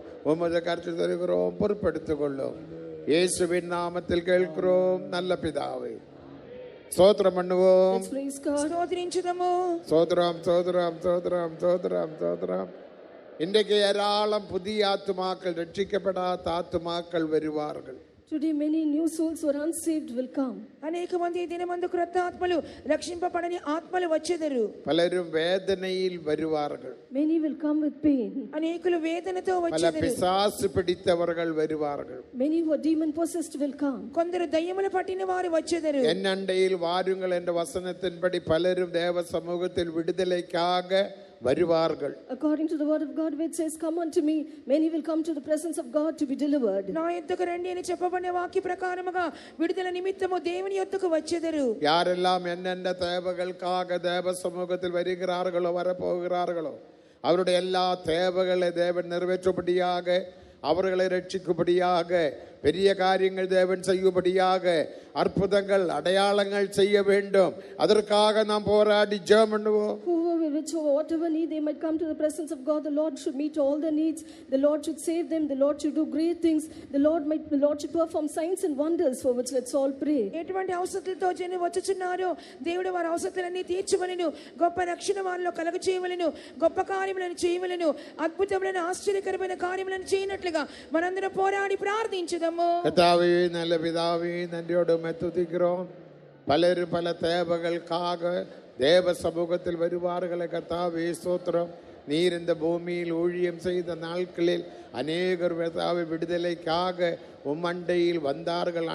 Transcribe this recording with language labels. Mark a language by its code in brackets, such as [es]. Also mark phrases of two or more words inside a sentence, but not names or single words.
[ta] உமது கருத்து தருகிறோம், பொறுப்படுத்திக் கொள்ளும். இயேசுவின் நாமத்தில் கேட்கிறோம் நல்ல பிதாவே. ஸ்தோத்திரம் பண்ணுவோம். சோதரம் சோதரம் சோதரம் சோதரம் சோதரம். இன்றைக்கு ஏராளம் புதிய ஆத்துமாக்கள், ரட்சிக்கப்படாத ஆத்துமாக்கள் வருவார்கள். [en] Today many new souls who are unsaved will come. [te] అనేక మంది దినమందు క్రొత్త ఆత్మలు, రక్షింపబడని ఆత్మలు వచ్చేదరు. [ta] பலரும் வேதனையில் வருவார்கள். [en] Many will come with pain. [te] అనేకులు వేదనతో [ta] பல [te] వచ్చేదరు. [ta] பிசாசு பிடித்தவர்கள் வருவார்கள். [en] Many who are demon possessed will come. [te] కొందరు దయ్యములు పట్టిన వారు వచ్చేదరు. [ta] என் அண்டையில் வாருங்கள் என்ற வசனத்தின்படி பலரும் தேவ சமூகத்தில் விடுதலைக்காக வருவார்கள். [en] According to the word of God, which says, "Come unto me," many will come to the presence of God to be delivered. [te] నా యొద్దకు రండి అని చెప్పబడిన వాక్య ప్రకారముగా విడుదల నిమిత్తము దేవుని యొద్దకు వచ్చేదరు. [ta] யாரெல்லாம் என்னென்ன தேவைகளுக்காக தேவ சமூகத்தில் வருகிறார்களோ, வரப்போகிறார்களோ, அவருடைய எல்லா தேவைகளை தேவன் நிறைவேற்றும்படியாக, அவர்களை ரட்சிக்கும்படியாக, பெரிய காரியங்கள் தேவன் செய்யும்படியாக, அற்புதங்கள் அடையாளங்கள் செய்ய வேண்டும். அதற்காக நாம் போராடி ஜெபம் பண்ணுவோம். [en] Whatever need they might come to the presence of God, the Lord should meet all their needs. The Lord should save them. The Lord should do great things. The Lord should perform signs and wonders, for which let's all pray. [te] ఎటువంటి అవసరతలతో జనం వచ్చుచున్నారో దేవుడు వారి అవసరతలన్నీ తీర్చవలెను. గొప్ప రక్షణ వారిలో కలుగ చేయవలెను. గొప్ప కార్యములను చేయవలెను. అద్భుతమైన ఆశ్చర్యకరమైన కార్యములను చేయనట్లుగా మనందరం పోరాడి ప్రార్థించుదాము. [ta] கர்த்தாவே, நல்ல பிதாவே, நன்றியோடு துதிக்கிறோம். பலரும் பல தேவைகளுக்காக தேவ சமூகத்தில் வருவார்களே. கர்த்தாவே, ஸ்தோத்திரம். நீர் இந்த பூமியில் ஊழியம் செய்த நாட்களில் அநேகர் விடுதலைக்காக உம்மண்டையில் வந்தார்கள்.